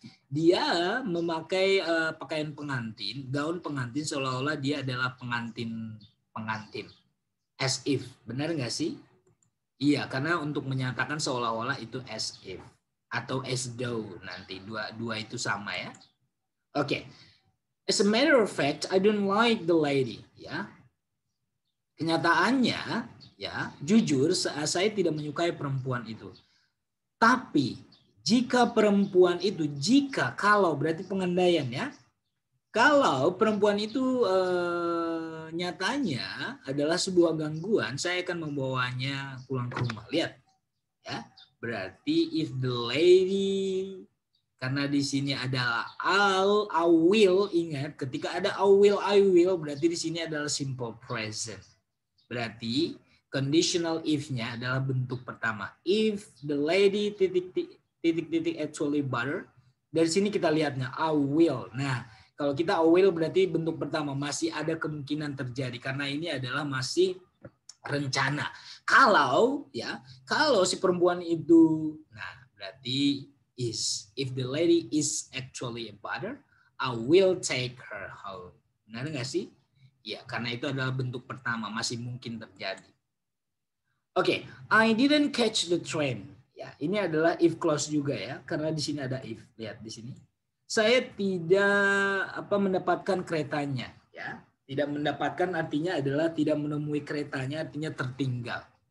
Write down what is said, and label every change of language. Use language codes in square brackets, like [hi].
[id] Dia memakai pakaian pengantin, gaun pengantin seolah-olah dia adalah pengantin. [en] As if, [id] benar nggak sih? Iya, karena untuk menyatakan seolah-olah itu [en] as if [id] atau [en] as though, [id] nanti dua itu sama ya. Oke. [en] As a matter of fact, I don't like the lady, ya. [id] Kenyataannya, ya, jujur saya tidak menyukai perempuan itu. Tapi jika perempuan itu, kalau berarti pengandaian ya. Kalau perempuan itu nyatanya adalah sebuah gangguan, saya akan membawanya pulang ke rumah. Lihat, ya, berarti [en] if the lady, [id] karena di sini ada [en] I will, [id] ingat ketika ada I will, berarti di sini adalah simple present. Berarti conditional if-nya adalah bentuk pertama. [en] If the lady [id] titik [en] actually bother, [id] dari sini kita lihatnya [en] I will. [id] Nah, kalau kita [en] I will [id] berarti bentuk pertama, masih ada kemungkinan terjadi karena ini adalah masih rencana. Kalau si perempuan itu, nah berarti is. [en] If the lady is actually a bother, I will take her home. [id] Benar nggak sih? Ya, karena itu adalah bentuk pertama, masih mungkin terjadi. [en] Oke, I didn't catch the train. [id] Ya, ini adalah if clause juga ya, karena di sini ada if. Lihat di sini. Saya tidak mendapatkan keretanya, ya. Tidak mendapatkan artinya adalah tidak menemui keretanya, artinya tertinggal.